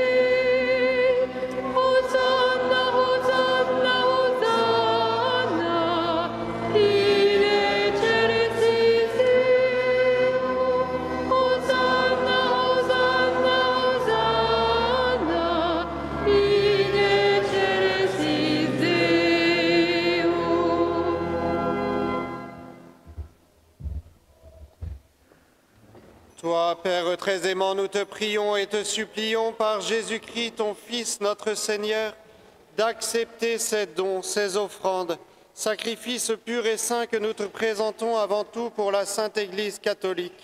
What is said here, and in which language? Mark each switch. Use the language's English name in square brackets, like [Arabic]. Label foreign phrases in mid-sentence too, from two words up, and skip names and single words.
[Latin] Hosanna, Hosanna, Hosanna, in excelsis Deo. Hosanna, Hosanna, Hosanna, in excelsis Deo. [French] Toi, Père très aimant, nous te prions et te supplions par Jésus-Christ, ton Fils, notre Seigneur, d'accepter ces dons, ces offrandes, sacrifices purs et saints que nous te présentons avant tout pour la Sainte Église catholique.